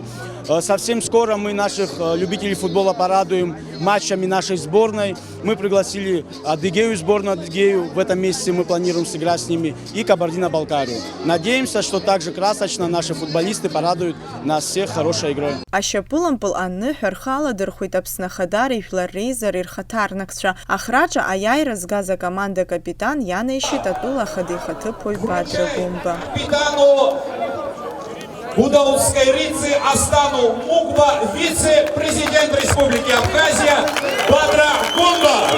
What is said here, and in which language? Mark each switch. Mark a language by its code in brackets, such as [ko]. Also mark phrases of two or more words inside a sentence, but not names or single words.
[ru] Совсем скоро мы наших любителей футбола порадуем матчами нашей сборной. Мы пригласили Адыгею, сборную Адыгею. В этом месяце мы планируем сыграть с ними и Кабардино-Балкарию. Надеемся, что также красочно наши футболисты порадуют нас всех хорошей игрой. [ab] Ашьапылампыл аныҳәа рхаладырхәит Аԥсны Ахадара ижәлар реизар ирхаҭарнакцәа. Ахраҿа аиааира згаз акоманда капитан ианаишьит атәыла ахада ихаҭыԥуаҩ Бадра Гумба. [ru] Будаутской Рицы Астану Мукба, вице-президент Республики Абхазия Бадра Гумба.